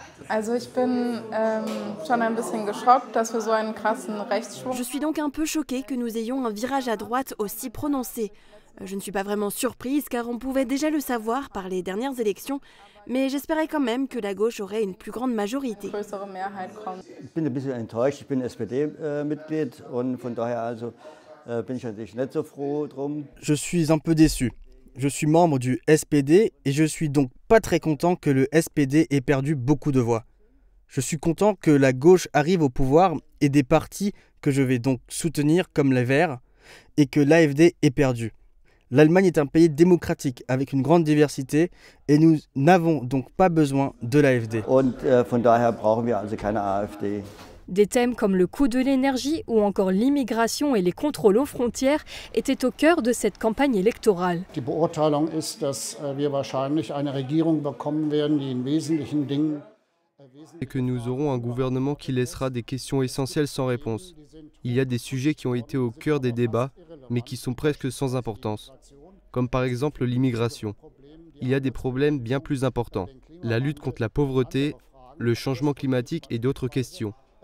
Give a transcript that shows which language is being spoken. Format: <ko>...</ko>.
<fr>Je suis donc un peu choquée que nous ayons un virage à droite aussi prononcé. Je ne suis pas vraiment surprise car on pouvait déjà le savoir par les dernières élections, mais j'espérais quand même que la gauche aurait une plus grande majorité.</fr> <de>Ich bin ein bisschen enttäuscht, ich bin SPD-Mitglied und von daher also bin ich natürlich nicht so froh drum.</de> <fr>Je suis un peu déçu. Je suis membre du SPD et je suis donc pas très content que le SPD ait perdu beaucoup de voix. Je suis content que la gauche arrive au pouvoir et des partis que je vais donc soutenir comme les Verts et que l'AfD ait perdu. L'Allemagne est un pays démocratique avec une grande diversité et nous n'avons donc pas besoin de l'AfD.</fr> <de>Und von daher brauchen wir also keine AfD.</de> <fr>Des thèmes comme le coût de l'énergie ou encore l'immigration et les contrôles aux frontières étaient au cœur de cette campagne électorale.</fr> <de>Die Beurteilung ist, dass wir wahrscheinlich eine Regierung bekommen werden, die in wesentlichen Dingen</de> <fr>et que nous aurons un gouvernement qui laissera des questions essentielles sans réponse. Il y a des sujets qui ont été au cœur des débats, mais qui sont presque sans importance, comme par exemple l'immigration. Il y a des problèmes bien plus importants, la lutte contre la pauvreté, le changement climatique et d'autres questions.</fr>